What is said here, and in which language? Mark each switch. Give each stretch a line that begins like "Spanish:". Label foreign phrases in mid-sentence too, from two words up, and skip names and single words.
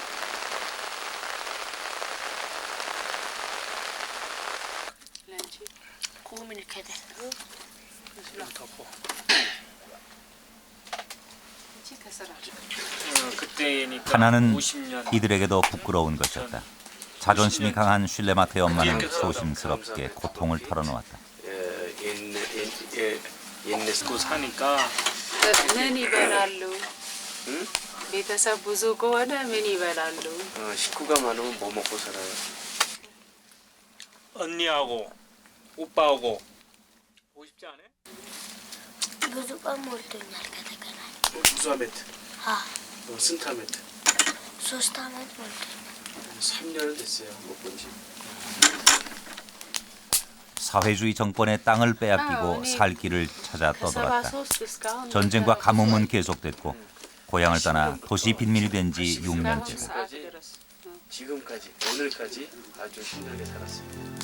Korean: 하나는 이들에게도 부끄러운 것이었다. 자존심이 강한 슐레마트의 엄마는 조심스럽게 고통을 털어놓았다. 옛날 사니까
Amharic: ምን ይበላሉ? ቤተሰብ ብዙ ከሆነ ምን ይበላሉ?
Korean: 식구가 많으면 뭐 먹고 살아요? 언니하고 오빠하고 보고 싶지 않아?
Amharic: ብዙ ቀን ሞልቶኛል ከተገናኘን። ብዙ ዓመት? ስንት ዓመት? 3 ዓመት ሞልቶኛል።
Korean: 3년은 됐어요. 못 본 지. 사회주의 정권의 땅을 빼앗기고 살 길을 찾아 떠돌았다. 전쟁과 가뭄은 계속됐고 고향을 떠나 도시 빈민이 된 지 6년째다. 지금까지 오늘까지 아주 신나게 살았습니다.